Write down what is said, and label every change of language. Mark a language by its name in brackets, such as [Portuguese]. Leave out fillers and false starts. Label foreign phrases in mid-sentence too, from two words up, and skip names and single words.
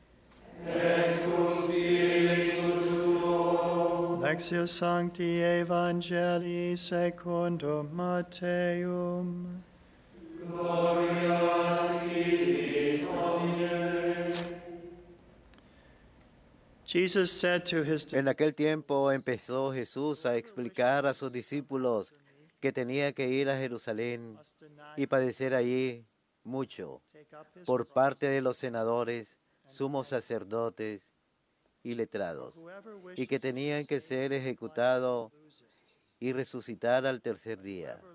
[Latin] Lectio Sancti Evangelii secundum Matteum. [English] Jesus said to his [Spanish] En aquel tiempo empezó Jesús a explicar a sus discípulos que tenía que ir a Jerusalén y padecer allí mucho por parte de los senadores, sumos sacerdotes y letrados, y que tenían que ser ejecutado y resucitar al tercer día.